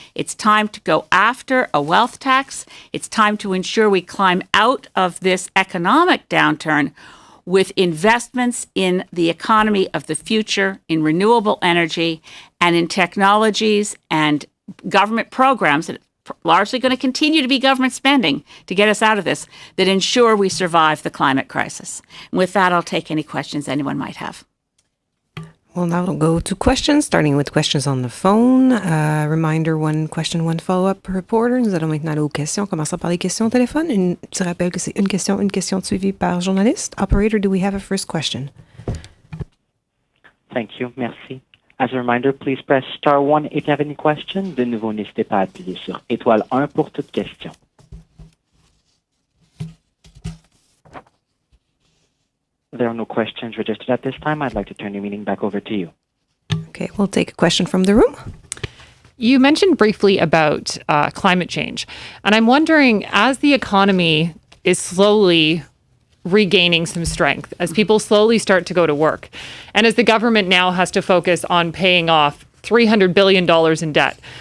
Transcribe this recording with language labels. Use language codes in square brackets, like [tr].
[en] It's time to go after a wealth tax. It's time to ensure we climb out of this economic downturn with investments in the economy of the future, in renewable energy, and in technologies and government programs that are largely going to continue to be government spending to get us out of this, that ensure we survive the climate crisis. And with that, I'll take any questions anyone might have. Well, now we'll go to questions, starting with questions on the phone. Reminder, one question, one follow-up per reporter. [fr] Nous allons maintenant aller aux questions. Commençons par les questions au téléphone. Un petit rappel que c'est une question suivie par journaliste. [en] Operator, do we have a first question? Thank you. [fr] Merci. [en] As a reminder, please press star 1 if you have any questions. [fr] De nouveau, n'hésitez pas à appuyer sur étoile 1 pour toute question. [en] There are no questions registered at this time. I'd like to turn the meeting back over to you. Okay, we'll take a question from the room. You mentioned briefly about climate change, and I'm wondering, as the economy is slowly regaining some strength, as people slowly start to go to work, and as the government now has to focus on paying off $300 billion in debt,